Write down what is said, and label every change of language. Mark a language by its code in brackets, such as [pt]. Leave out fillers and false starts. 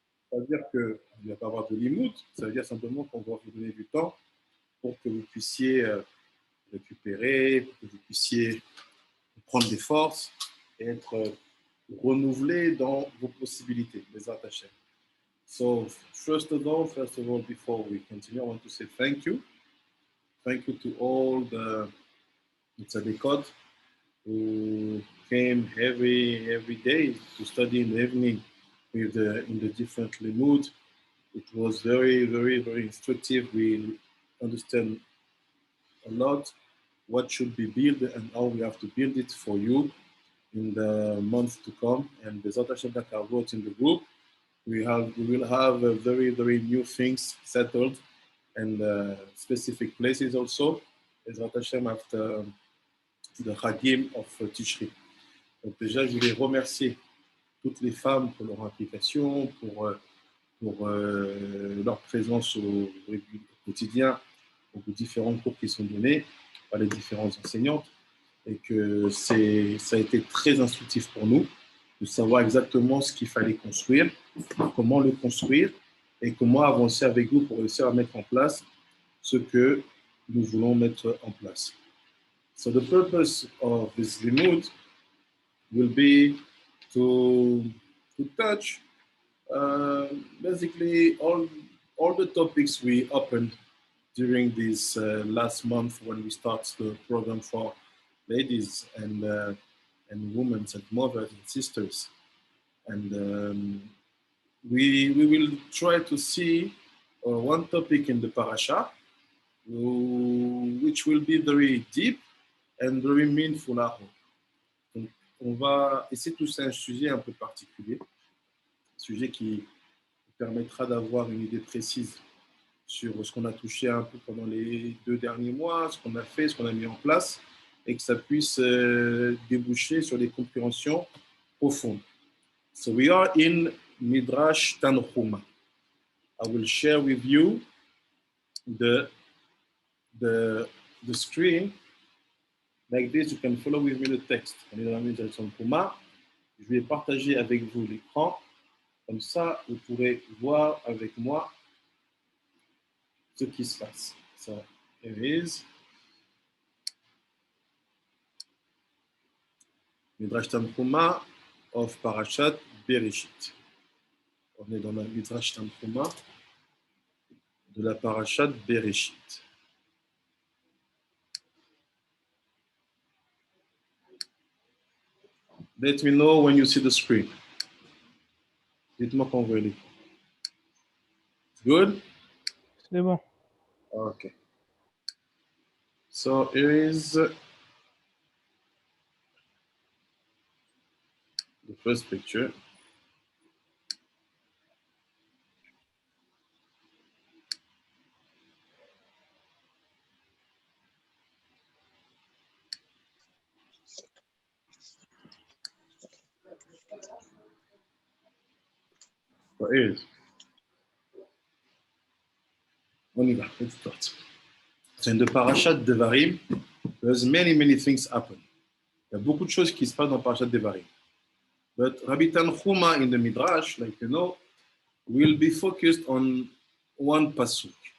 [fr] Ça veut dire qu'il ne va pas avoir de limite, ça veut dire simplement qu'on va vous donner du temps pour que vous puissiez récupérer, pour que vous puissiez prendre des forces et être renouvelé dans vos possibilités, les attachés. [en] So, first of all, before we continue, I want to say thank you. Thank you to all the tzadikot who came every day to study in the evening with in the different limud. It was very instructive. We understand a lot what should be built and how we have to build it for you in the months to come. And the Hashem that I wrote in the group, we will have very new things settled and specific places also. Bezrat Hashem after the Chagim of Tishri. [fr] Donc déjà, je voulais remercier toutes les femmes pour leur implication, pour leur présence au quotidien, aux différents cours qui sont donnés par les différentes enseignantes, et que ça a été très instructif pour nous de savoir exactement ce qu'il fallait construire, comment le construire, et comment avancer avec vous pour réussir à mettre en place ce que nous voulons mettre en place. [en] So the purpose of this limud will be to touch basically all the topics we opened during this last month when we start the program for ladies and women and mothers and sisters. And we will try to see one topic in the parasha, which will be very deep and very meaningful. [fr] Donc, on va essayer de toucher un sujet un peu particulier, un sujet qui permettra d'avoir une idée précise sur ce qu'on a touché un peu pendant les 2 derniers mois, ce qu'on a fait, ce qu'on a mis en place, et que ça puisse déboucher sur des compréhensions profondes. [en] So we are in Midrash Tanhuma. I will share with you the screen. Like this, you can follow with me the text. [fr] On est dans la Midrash Tanhuma. Je vais partager avec vous l'écran. Comme ça, vous pourrez voir avec moi ce qui se passe. [en] So, here it is. Midrash Tanhuma of Parashat Bereshit. [fr] On est dans la Midrash Tanhuma de la Parashat Bereshit. [en] Let me know when you see the screen. [fr] Dites-moi quand vous voyez l'écran. [en] Good? [fr] C'est bon. [en] Okay. So here is the first picture. So here it is. [fr] On y va, [en] let's start. So in the Parashat Devarim, there's many things happen. [fr] Il y a beaucoup de choses qui se passent dans Parashat Devarim. [en] But Rabbi Tanhuma in the Midrash, like you know, will be focused on one pasuk.